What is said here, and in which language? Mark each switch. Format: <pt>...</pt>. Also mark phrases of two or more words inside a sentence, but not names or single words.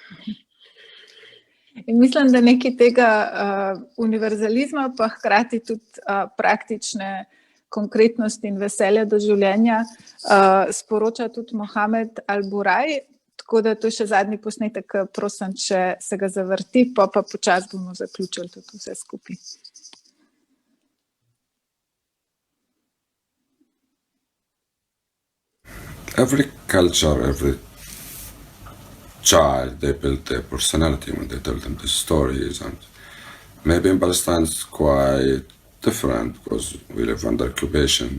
<sl>In mislim, da nekaj tega univerzalizma, pa hkrati tudi praktične konkretnosti in veselja do življenja sporoča tudi Mohamed Al-Buraj, tako da to je še zadnji posnetek, prosim, če se ga zavrti, pa počas bomo zaključili tudi vse skupaj.</sl> <en>Every culture, every child, they build their personality when they tell them the stories, and maybe in Palestine it's quite different because we live under occupation.</en>